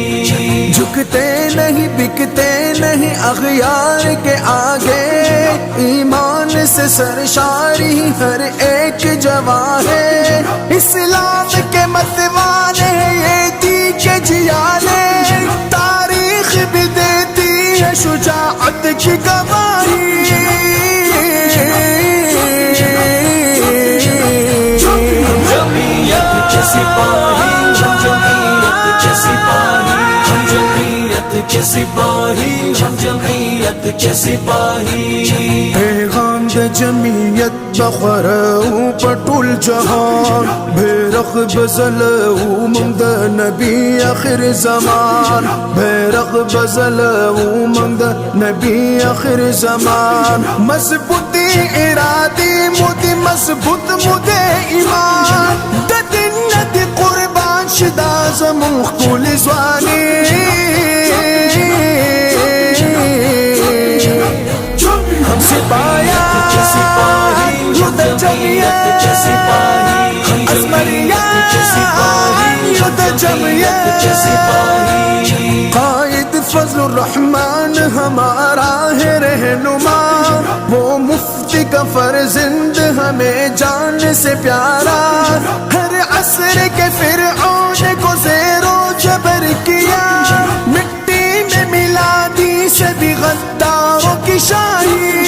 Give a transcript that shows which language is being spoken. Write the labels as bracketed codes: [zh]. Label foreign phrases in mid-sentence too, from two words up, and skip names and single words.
[ur] جھکتے نہیں بکتے نہیں اغیار کے آگے ایمان سے سرشاری ہر ایک جوان ہے اسلام کے متوانے یہ دی کے جیانے تاریخ بھی دیتی ہے شجاعت کی گواہی جمعیت کے سپاہی ہم جمعیت کے سپاہی ہم جمعیت کے سپاہی ہم جمعیت کے سپاہی [ps] پیغام د جمعیت بخرو پټول جهان بیرغ بزلو موږ د نبی اخر زمان بیرغ بزلو موږ د نبی اخر زمان مضبوطی ارادی مودی مضبوط مودی ایمان د دین د قربان شدا زمون خپل ځواني [ur] جمعیت کے سپاہی ہم جمعیت کے سپاہی ہم جمعیت کے سپاہی ہم جمعیت کے سپاہی قائد فضل الرحمن ہمارا ہے رہنما وہ مفتی کا فرزند ہمیں جان سے پیارا ہر عصر کے فرعون کو زیر و جبر کیا مٹی میں ملا دی سبھی غداروں کی شاہی